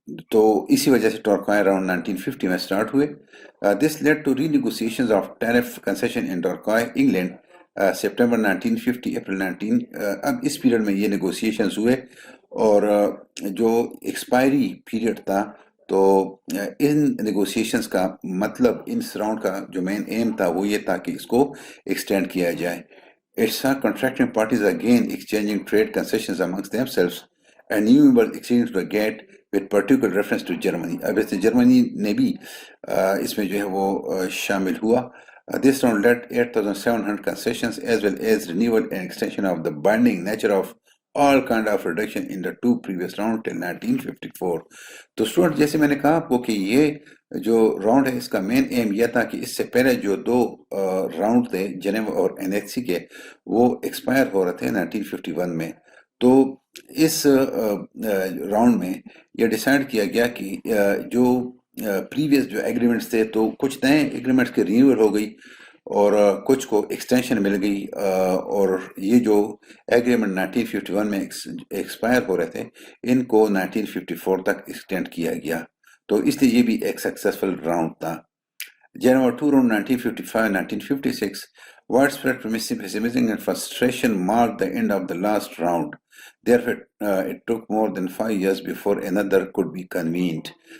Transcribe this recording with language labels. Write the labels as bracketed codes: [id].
[ur] تو اسی وجہ سے ٹورکوائن اراؤنڈ 1950 میں سٹارٹ ہوئے. [en] This led to renegotiations of tariff concession in Torquay England September 1950 April 19. [ur] اب اس پیریڈ میں یہ نیگوسیشنز ہوئے اور جو ایکسپائری پیریڈ تھا تو ان نیگوسیشنز کا مطلب اس راؤنڈ کا جو مین ایم تھا وہ یہ تھا کہ اس کو ایکسٹینڈ کیا جائے. [en] It saw contracting parties again exchanging trade concessions amongst themselves and new members acceding to the GATT with particular reference to Germany. [ur] اب اس جرمنی نے بھی اس میں جو ہے وہ شامل ہوا. [en] This round led 8,700 concessions as well as renewal and extension of the binding nature of all kind of reduction in the two previous rounds till 1954. [ur] تو اسٹوڈنٹ جیسے میں نے کہا آپ کو کہ یہ جو راؤنڈ ہے اس کا مین ایم یہ تھا کہ اس سے پہلے جو دو راؤنڈ تھے جنیوا اور این ایچ سی کے وہ ایکسپائر ہو رہے تھے 1951 میں. تو اس راؤنڈ میں یہ ڈیسائیڈ کیا گیا کہ جو پریویس جو ایگریمنٹس تھے تو کچھ نئے ایگریمنٹس کی رینیول ہو گئی اور کچھ کو ایکسٹینشن مل گئی اور یہ جو ایگریمنٹ 1951 میں ایکسپائر ہو رہے تھے ان کو 1954 تک ایکسٹینڈ کیا گیا. تو اس لیے یہ بھی ایک سکسیسفل راؤنڈ تھا. [en] January 2 round 1955-1956, widespread pessimism and frustration marked the end of the last round. Therefore, it took more than 5 years before another could be convened.